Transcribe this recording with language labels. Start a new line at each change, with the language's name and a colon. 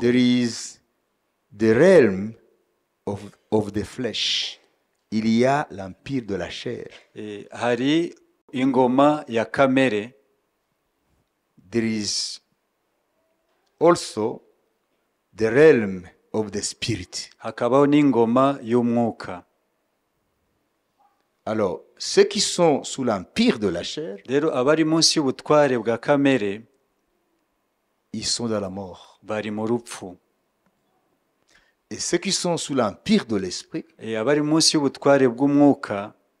English: there is the realm of the flesh.
French: Il y a l'empire de la chair.
Kinyarwanda: Hari ingoma ya kamere.
English: There is also the realm of the spirit.
Kinyarwanda: Hakabaho n'ingoma y'umwuka.
French: Alors, ceux qui sont sous l'empire de la chair,
Kinyarwanda: rero abari munsi y'ubutware bwa kamere,
French: ils sont dans la mort.
Kinyarwanda: Bari mu rupfu.
French: Et ceux qui sont sous l'empire de l'esprit,
Kinyarwanda: abari munsi y'ubutware bw'umwuka,